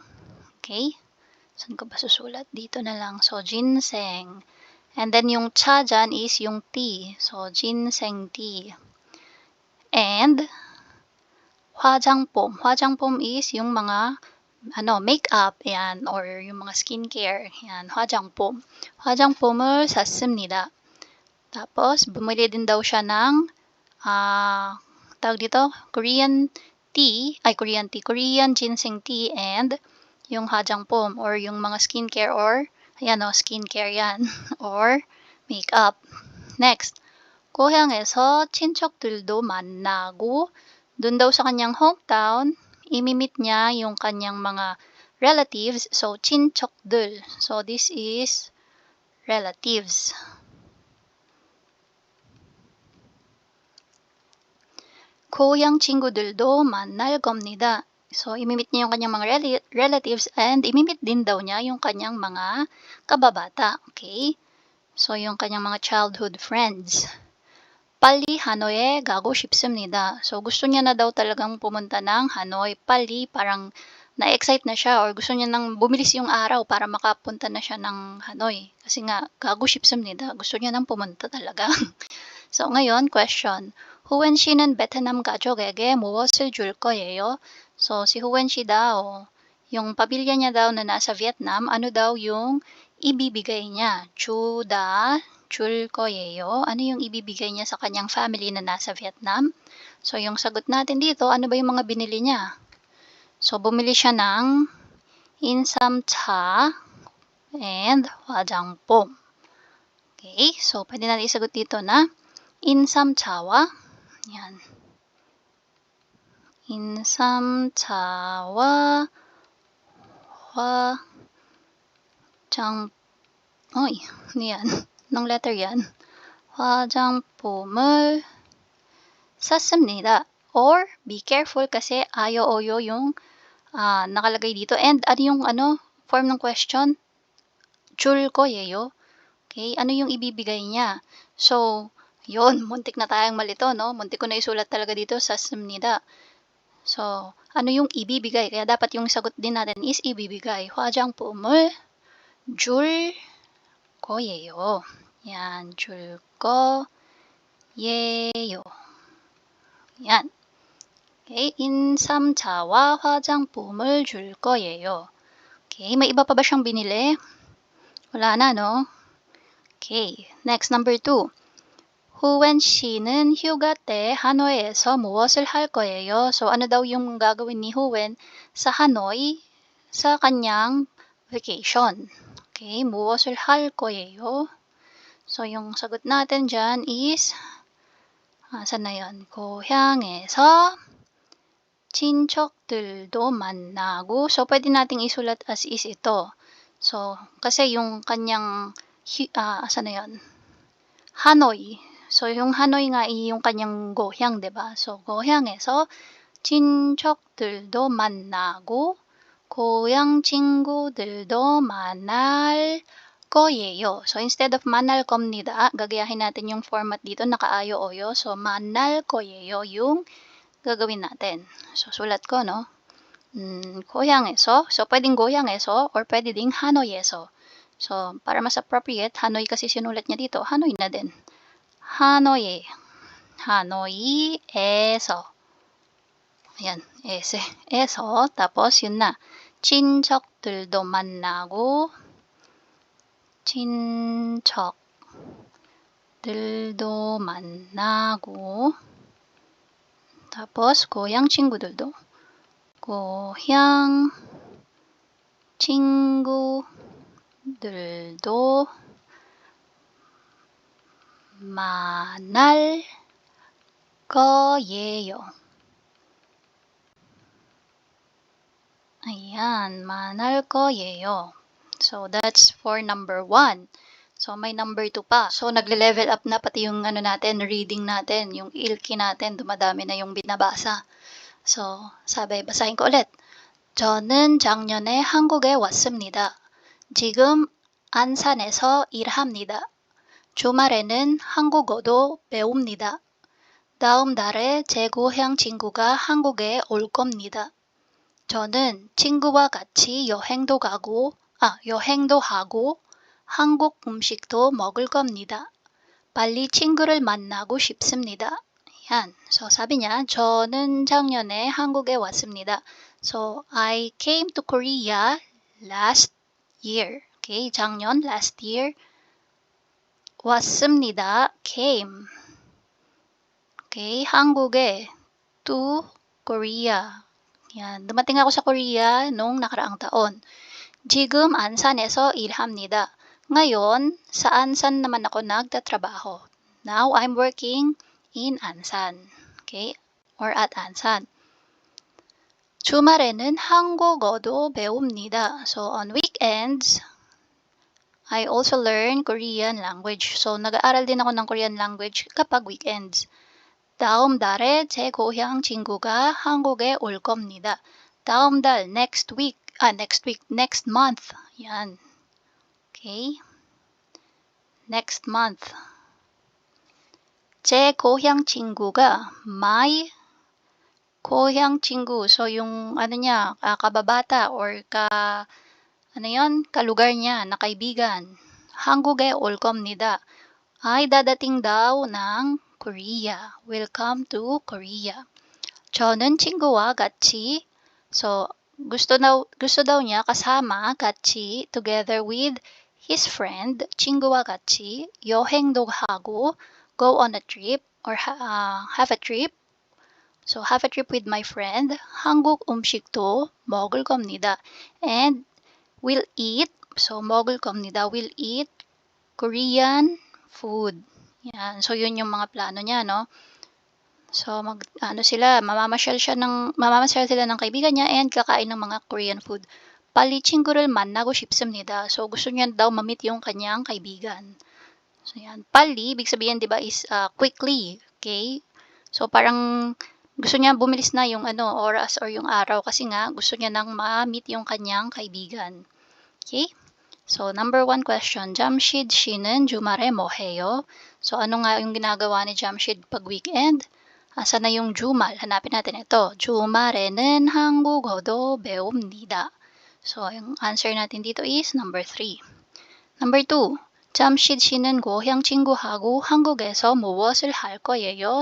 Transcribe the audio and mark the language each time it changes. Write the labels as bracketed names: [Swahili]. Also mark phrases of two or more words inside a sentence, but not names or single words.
[Filipino] Okay? Saan ko ba susulat? Dito na lang. So, ginseng. And then, yung cha dyan is yung tea. [English] So, ginseng tea. And, [Korean] 화장품. [Filipino] 화장품 is yung mga makeup, yan, or yung mga skincare, yan, [Korean] 화장품. 화장품을 샀습니다. [Filipino] Tapos, bumili din daw siya ng, tawag dito, [English] Korean ginseng tea, [Filipino] and yung 화장품, or yung mga skincare, or, skincare yan, [English] or makeup. Next, [Korean] 고향에서 친척들도 만나고, [Filipino] dun daw sa kanyang hometown, imimit niya yung kanyang mga relatives, so 친척들. [English] So, this is relatives. [Korean] 고향 친구들도 만날 겁니다. [Filipino] So, imimit niya yung kanyang mga relatives and imimit din daw niya yung kanyang mga kababata. [English] Okay? [Filipino] So, yung kanyang mga [English] childhood friends. [Korean] 빨리 하노이에 가고 싶습니다. [Filipino] So, gusto niya na daw talagang pumunta ng Hanoi. 빨리, parang na-excite na siya or gusto niya nang bumilis yung araw para makapunta na siya ng Hanoi. Kasi nga, [Korean] 가고 싶습니다. [Filipino] Gusto niya nang pumunta talaga. So, ngayon, question. [Korean] 후엔 씨는 베트남 가족에게 무엇을 줄 거예요? [Filipino] So, si Huwen Shi daw, yung pamilya niya daw na nasa Vietnam, ano daw yung ibibigay niya? [Korean] 줄 거예요. [Filipino] Ano yung ibibigay niya sa kanyang family na nasa Vietnam? So, yung sagot natin dito, ano ba yung mga binili niya? So, bumili siya ng 인삼차 and 화장품. Okay, so pwede natin isagot dito na 인삼차와 yan. 인삼차와 ano yan? Anong letter yan? [Korean] 화장품을 샀습니다. [Filipino] Or, [English] be careful [Filipino] kasi ayo oyo yung nakalagay dito. And ano yung form ng question? [Korean] 줄 거예요. [Filipino] Okay, ano yung ibibigay niya? So, yun, muntik na tayong malito, no? Muntik ko na isulat talaga dito sa 습니다. So, ano yung ibibigay? Kaya dapat yung sagot din natin is ibibigay. [Korean] 화장품을 줄 거예요. Yan, 줄 거예요. Yan. Okay, 인삼차와 화장품을 줄 거예요. [Filipino] Okay, may iba pa ba siyang binili? Wala na, no? Okay, next number 2. [Korean] 후엔 씨는 휴가 때 하노이에서 무엇을 할 거예요? [Filipino] So, ano daw yung gagawin ni Huwen sa Hanoi sa kanyang vacation? [Korean] Okay, 무엇을 할 거예요? [Filipino] So, yung sagot natin dyan is, saan na yun? [Korean] 고향에서 친척들도 만나고. [Filipino] So, pwede nating isulat as is ito. So, kasi yung kanyang, saan na yun? Hanoi. So, yung Hanoi nga yung kanyang 고향, diba? [English] So, [Korean] 고향에서 친척들도 만나고, 고향 친구들도 만날 거예요. [English] So, instead of [Korean] 만날 겁니다, [Filipino] gagayahin natin yung format dito, nakaayo-oyo. [English] So, [Korean] 만날 거예요 [Filipino] yung gagawin natin. So, sulat ko, no? 고향에서. So, pwedeng 고향에서 or pwede ding 하노이에서. So, para mas appropriate, Hanoi kasi sinulat niya dito, Hanoi na din. [Korean] 하노이, 하노이에서. [Filipino] Ayan, 에서. Tapos, yun na. [Korean] 친척들도 만나고, 친척들도 만나고, tapos, 고향 친구들도. 고향 친구들도 만날 거예요. Ayan, 만날 거예요. [English] So, that's for number 1. So, [Filipino] may number 2 pa. So, nagle-level up na pati yung natin, reading natin, yung ilki natin, dumadami na yung binabasa. So, sabi, basahin ko ulit. [Korean] 저는 작년에 한국에 왔습니다. 지금 안산에서 일합니다. 주말에는 한국어도 배웁니다. 다음 달에 제 고향 친구가 한국에 올 겁니다. 저는 친구와 같이 여행도 하고 한국 음식도 먹을 겁니다. 빨리 친구를 만나고 싶습니다. [Filipino] Yan. So, sabi niya, [Korean] 저는 작년에 한국에 왔습니다. [English] So, I came to Korea last year. Okay, 작년, last year. 왔습니다, came. Okay, 한국에, to Korea. [Filipino] Yan, dumating ako sa Korea nung nakaraang taon. [Korean] 지금 안산에서 일합니다. [Filipino] Ngayon, sa Ansan naman ako nagtatrabaho. [English] Now, I'm working in Ansan. Okay? Or at Ansan. [Korean] 주말에는 한국어도 배웁니다. [English] So, on weekends, I also learn Korean language. So, [Filipino] nag-aaral din ako ng [English] Korean language [Filipino] kapag weekends. [Korean] 다음 달에 제 고향 친구가 한국에 올 겁니다. 다음 달, [English] next month. Yan. Okay? Next month. [Korean] 제 고향 친구가 my 고향 친구. [Filipino] So, yung niya, kababata or kalugar niya na kaibigan. [Korean] 한국에 올 겁니다. [Filipino] Ay dadating daw ng Korea. [English] Will come to Korea. [Korean] 저는 친구와 같이. [Filipino] So, gusto daw niya kasama, [Korean] 같이, [English] together with his friend, [Korean] 친구와 같이, 여행도 하고, [English] go on a trip, or have a trip. So, have a trip with my friend. [Korean] 한국 음식도 먹을 겁니다. [English] And will eat. So, [Korean] 먹을 겁니다. [English] Will eat Korean food. [Filipino] Yan. So, yun yung mga plano niya, no? So, mamamasyal sila ng kaibigan niya and kakain ng mga [English] Korean food. [Korean] 빨리 친구를 만나고 싶습니다. [Filipino] So, gusto niya daw ma-meet yung kanyang kaibigan. So, yan. 빨리, ibig sabihin, di ba, [English] is quickly. Okay? So, [Filipino] parang gusto niya bumilis na yung oras or yung araw kasi nga gusto niya nang ma-meet yung kanyang kaibigan. [English] Okay? So, number 1 question. [Korean] 잠실 씨는 주말에 뭐 해요? [Filipino] So, ano nga yung ginagawa ni Jamshid pag weekend? Asa na yung 주말? Hanapin natin ito. [Korean] 주말에는 한국어도 배웁니다. [Filipino] So, yung answer natin dito is [English] number 3. Number 2. [Korean] 잠실 씨는 고향 친구하고 한국에서 무엇을 할 거예요?